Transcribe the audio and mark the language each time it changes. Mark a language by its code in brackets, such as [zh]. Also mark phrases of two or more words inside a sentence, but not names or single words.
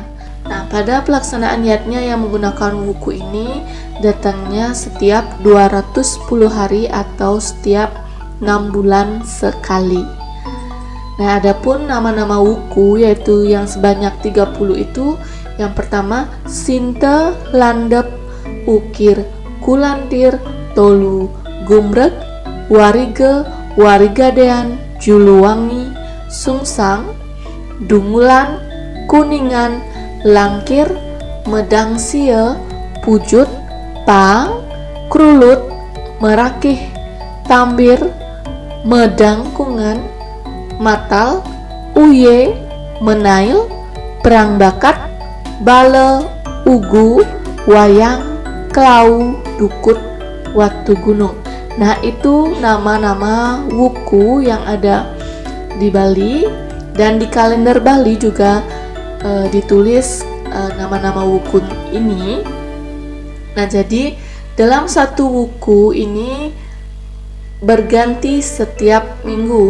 [id] Nah, pada pelaksanaan yatnya yang menggunakan wuku ini datangnya setiap 210 hari atau setiap 6 bulan sekali. Nah, adapun nama-nama wuku yaitu yang sebanyak 30 itu, yang pertama Sinta, Landep, Ukir, Kulantir, Tolu, Gumrek, Wariga, Warigadean, Juluwangi, Sungsang, Dungulan, Kuningan, Langkir, Medangsia, Pujut, Pang, Krulut, Merakih, Tambir, Medangkungan, Matal, Uye, Menail, Perang Bakat, Bale, Ugu, Wayang, Klau, Dukut, Watu Gunung. Nah, itu nama-nama wuku yang ada di Bali, dan di kalender Bali juga ditulis nama-nama wuku ini. Nah, jadi dalam satu wuku ini berganti setiap minggu.